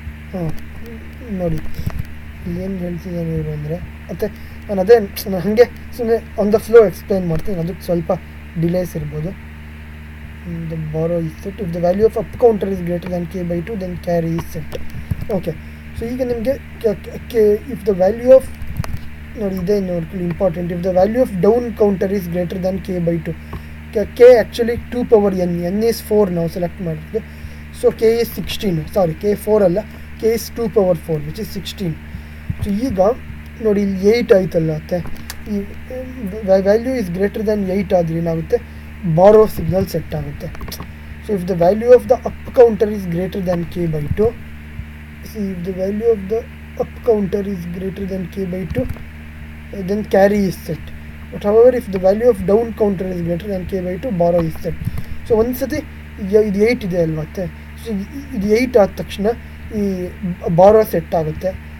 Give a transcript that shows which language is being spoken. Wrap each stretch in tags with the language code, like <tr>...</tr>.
<kn>So ನೋಡಿ ಏನು ಹೇಳ್ತಿದ್ದಾನೆ ಇವರು ಅಂದರೆ, ಮತ್ತು ನಾನು ಹಾಗೆ ಸುಮ್ಮನೆ ಆನ್ ದ ಫ್ಲೋ ಎಕ್ಸ್ಪ್ಲೈನ್ ಮಾಡ್ತೀನಿ, ಅದಕ್ಕೆ ಸ್ವಲ್ಪ ಡಿಲೇಸ್ ಇರ್ಬೋದು.</kn> <en>The borrow is set. If the value of up counter is greater than k by 2, then carry is set. Okay, so</en> <kn>ಈಗ ನಿಮಗೆ</kn> <en>if the value of</en> <kn>ನೋಡಿ ಇದೇ ನೋಡ್ಕೊಳ್ಳಿ</kn> <en>Important. if the value of down counter is greater than k by 2, k actually 2 power n is 4</en> <kn>ನಾವು select ಮಾಡಿದ್ದು.</kn> <en>So k is 16, sorry k 4 ಅಲ್ಲ, k is 2 power 4 which is 16.</en> <kn>So ಈಗ ನೋಡಿ ಇಲ್ಲಿ 8 ಆಯ್ತಲ್ಲ, ಮತ್ತು ಈ</kn> <en>value is greater than</en> <kn>8 ಆದರೆ ಏನಾಗುತ್ತೆ, ಬಾರೋ ಸಿಗ್ನಲ್ ಸೆಟ್ ಆಗುತ್ತೆ.</kn> <en>So if the value of the up counter is greater than k by 2, if the value of the up counter is greater than k by 2, then carry is set. But however, if the value of down counter is greater than k by 2, borrow is set.</en> <kn>So ಒಂದು ಸತಿ ಇದು 8 ಇದೆ ಅಲ್ವಾ, so ಇದು 8 ಆದ ತಕ್ಷಣ ಈ ಬಾರೋ ಸೆಟ್ ಆಗುತ್ತೆ.</kn>